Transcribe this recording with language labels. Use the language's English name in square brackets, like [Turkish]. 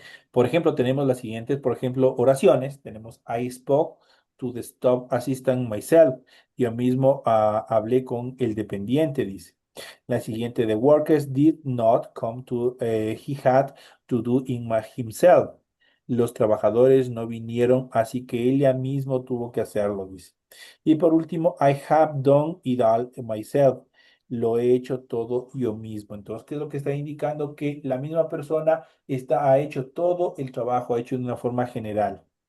[Spanish] Por ejemplo, tenemos las siguientes, por ejemplo, oraciones. Tenemos [English] I spoke to the stop assistant myself. [Spanish] Yo mismo hablé con el dependiente, dice. La siguiente, [English] the workers did not come to, he had to do himself. [Spanish] Los trabajadores no vinieron, así que ella mismo tuvo que hacerlo, dice. Y por último, [English] I have done it all myself. [Spanish] Lo he hecho todo yo mismo. Entonces, ¿qué es lo que está indicando? Que la misma persona ha hecho todo el trabajo, ha hecho de una forma general.